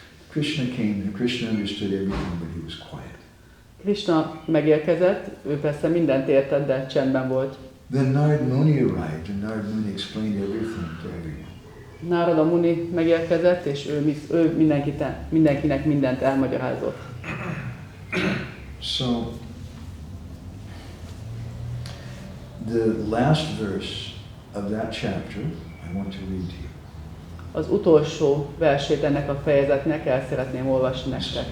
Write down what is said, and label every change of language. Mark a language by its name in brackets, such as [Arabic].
[English] Krishna came and Krishna understood everything, but he was quiet. [Hungarian] Krishna megérkezett, ő persze mindent értett, de csendben volt. [English] Then Narad Muni arrived, and Narad Muni explained everything to everyone. [Hungarian] Narada Muni megérkezett, és ő mindenkinek mindent elmagyarázott. [English] So, the last verse of that chapter, I want to read to you. [Hungarian] Az utolsó versét ennek a fejezetnek el szeretném olvasni nektek.